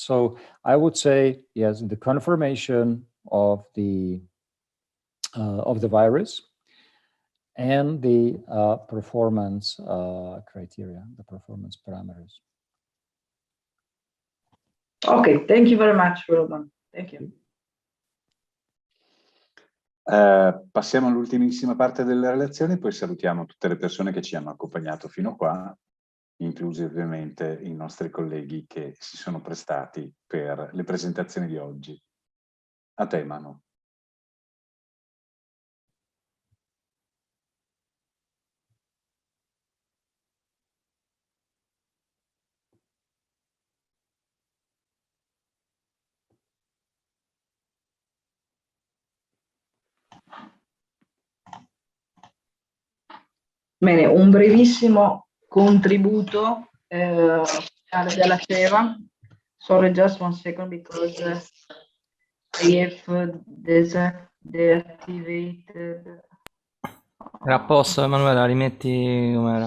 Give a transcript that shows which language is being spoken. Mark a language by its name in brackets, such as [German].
[English] So I would say, yes, the confirmation of the virus and the performance criteria, the performance parameters. Okay, thank you very much, Roman. Thank you. [Italian] Passiamo all'ultimissima parte della relazione, poi salutiamo tutte le persone che ci hanno accompagnato fino a qua, inclusi ovviamente i nostri colleghi che si sono prestati per le presentazioni di oggi. A te, Manu. Bene, un brevissimo contributo della CEVA. [English] Sorry, just one second, because I have deactivated. [Italian] Era a posto, Emanuela, rimetti com'era.